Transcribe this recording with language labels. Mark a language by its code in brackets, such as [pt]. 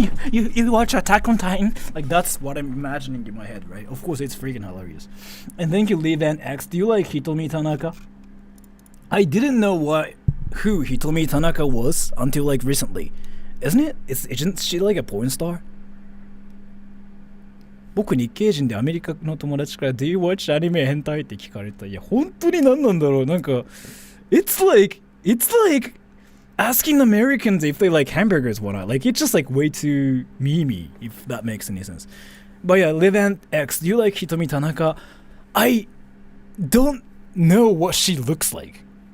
[en] You watch Attack on Titan? Like, that's what I'm imagining in my head, right? Of course, it's freaking hilarious. And thank you, Live and X. Do you like Hitomi Tanaka? I didn't know who Hitomi Tanaka was until, like, recently. Isn't she like a porn star? [ja] 僕日系人でアメリカの友達から [en] Do you watch anime [ja] 変態って聞かれた。いや本当に何なんだろう。なんか [en] It's like asking Americans if they like hamburgers or not. Like it's just like way too memey if that makes any sense. But yeah, Live and X, do you like Hitomi Tanaka? I don't know what she looks like.